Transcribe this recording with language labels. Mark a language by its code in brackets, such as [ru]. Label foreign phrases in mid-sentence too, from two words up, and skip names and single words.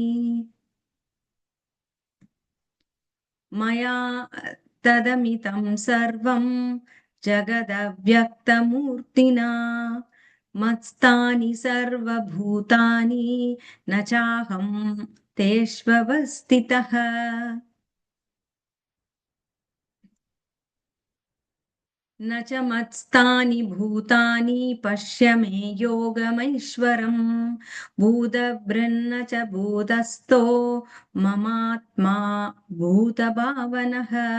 [sa] मया ततमिदम् सर्वम् जगदव्यक्तमूर्तिना मत्स्थानि सर्वभूतानि न चाहम् तेष्ववस्थितः. न च मत्स्तानि भूतानि पश्य मे योगमैश्वरम् भूतभृन्न च भूतस्थो ममात्मा भूतभावनः.